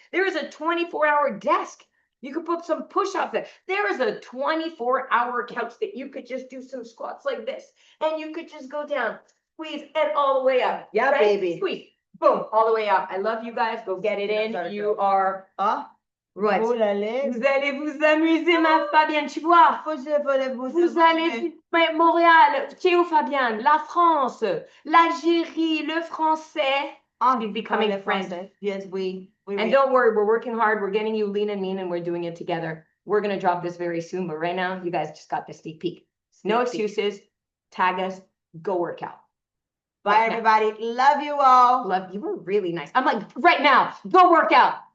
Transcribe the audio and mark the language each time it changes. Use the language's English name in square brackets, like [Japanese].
[English] There is a 24-hour desk. You could put some push-ups there. There is a 24-hour couch that you could just do some squats like this. And you could just go down, squeeze, and all the way up. Yeah, right? baby. Squeeze, boom, all the way up. I love you guys. Go get it in. You are... Right. [French] Vous allez vous amuser, ma Fabienne, tu vois. Vous allez, mais Montréal, tu es où, Fabienne? La France, l'Algérie, le français. [English] We're becoming friends. Yes, and don't worry, we're working hard. We're getting you lean and mean, and we're doing it together. We're going to drop this very soon, but right now, you guys just got the sneak peek. No excuses. Tag us. Go work out. Bye, everybody. Love you all. Love you. Were really nice. I'm like, right now, go work out.